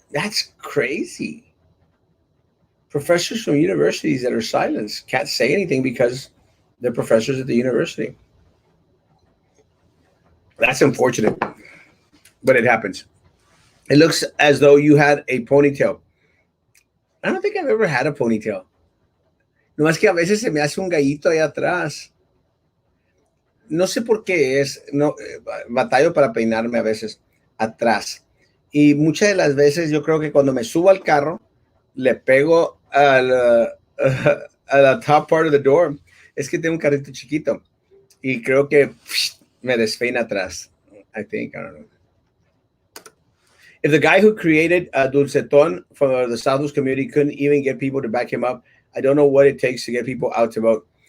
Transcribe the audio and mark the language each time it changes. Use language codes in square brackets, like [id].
[en] That's crazy. Professors from universities that are silenced can't say anything because they're professors at the university. That's unfortunate, but it happens. It looks as though you had a ponytail. I don't think I've ever had a ponytail. [es] No más que a veces se me hace un gallito ahí atrás. No sé por qué es, no, batallo para peinarme a veces atrás. Y muchas de las veces yo creo que cuando me subo al carro, le pego a la [en] top part of the door. [es] Es que tengo un carrito chiquito y creo que me despeina atrás. [en] I think, I don't know. If the guy who created Dulceton for the Southwest community couldn't even get people to back him up, I don't know what it takes to get people out to vote.